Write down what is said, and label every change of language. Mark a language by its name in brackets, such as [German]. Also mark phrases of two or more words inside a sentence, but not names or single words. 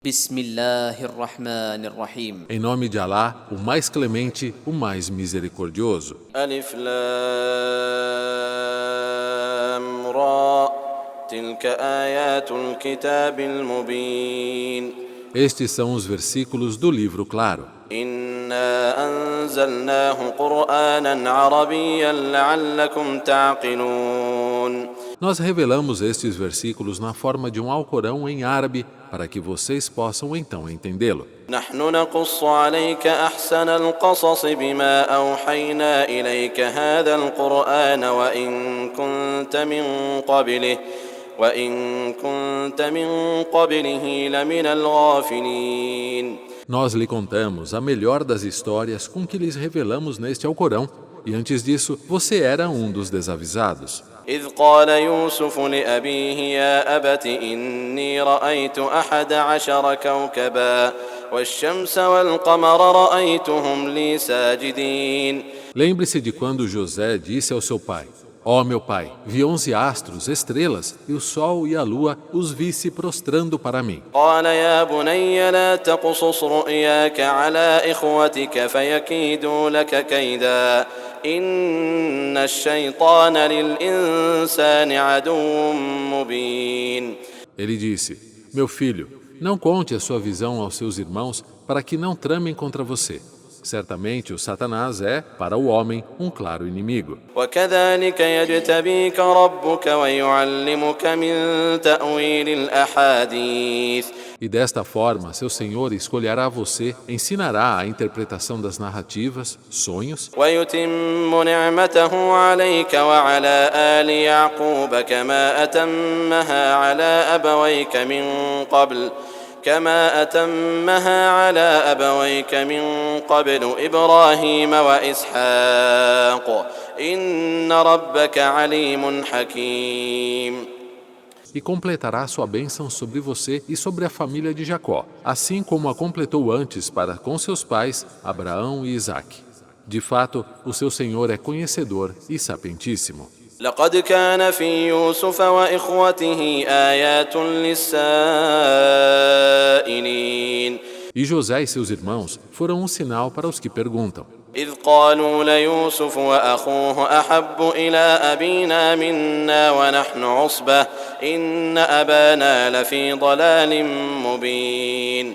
[Arabic] بسم الله الرحمن الرحيم [Portuguese] Em nome de Alá, o mais clemente, o mais misericordioso. [Arabic] ألف لام را تلك آيات الكتاب المبين [Portuguese] Estes são os versículos do livro claro. [Arabic] إنا أنزلناه قرآنا عربيا لعلكم تعقلون [Portuguese] Nós revelamos estes versículos na forma de um Alcorão em árabe para que vocês possam então entendê-lo. [Arabic] نحن نقص عليك أحسن القصص بما أوحينا إليك هذا القرآن وإن كنت من قبله لمن الغافلين. [Portuguese] Nós lhe contamos a melhor das histórias com que lhes revelamos neste Alcorão, e antes disso você era um dos desavisados. [Arabic] إذ قال يوسف لأبيه يا أبت إني رأيت 11 كوكبا والشمس والقمر رأيتهم لي ساجدين. [Portuguese] Lembre-se de quando José disse ao seu pai: Ó meu pai, vi 11 astros, estrelas, e o sol e a lua os vi se prostrando para mim. [Arabic] قال يا بني لا تقصص رؤياك على إخوتك فيكيدوا لك كيدا إن الشيطان للإنسان عدو مبين. [Portuguese] Ele disse: Meu filho, não conte a sua visão aos seus irmãos para que não tramem contra você. Certamente o Satanás é, para o homem, um claro inimigo. [Arabic] وكذلك يجتبيك ربك ويعلمك من تأويل الأحاديث. [Portuguese] E desta forma, seu Senhor escolherá você, ensinará a interpretação das narrativas, sonhos, [Arabic] ويتم نعمته عليك وعلى آل يعقوب كما أتمها على أبويك من قبل إبراهيم وإسحاق إن ربك عليم حكيم. [Portuguese] e completará sua bênção sobre você e sobre a família de Jacó, assim como a completou antes para com seus pais, Abraão e Isaque. De fato, o seu Senhor é conhecedor e sapientíssimo. [Arabic] لقد كان في يوسف وإخوته آيات للسائلين. [Portuguese] E José e seus irmãos foram um sinal para os que perguntam. [Arabic] إذ قالوا ليوسف وأخوه أحب إلى أبينا منا ونحن عصبة إن أبانا لفي ضلال مبين.